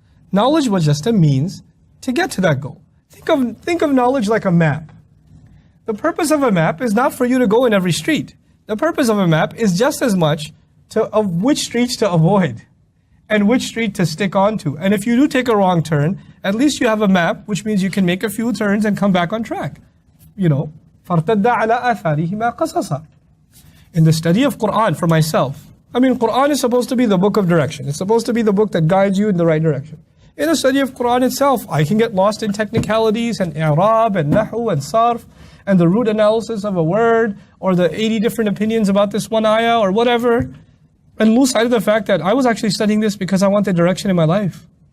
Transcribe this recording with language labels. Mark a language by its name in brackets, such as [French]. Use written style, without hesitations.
[English] Knowledge was just a means to get to that goal. Think of knowledge like a map. The purpose of a map is not for you to go in every street. The purpose of a map is just as much of which streets to avoid and which street to stick onto. And if you do take a wrong turn, at least you have a map, which means you can make a few turns and come back on track. You know, [Arabic] فَارْتَدَّ عَلَىٰ آثَارِهِمَا قَصَصًا. [English] In the study of Qur'an for myself, I mean, Qur'an is supposed to be the book of direction. It's supposed to be the book that guides you in the right direction. In the study of Qur'an itself, I can get lost in technicalities and i'rab and nahu and sarf and the root analysis of a word, or the 80 different opinions about this one ayah, or whatever, and lose sight of the fact that I was actually studying this because I wanted direction in my life.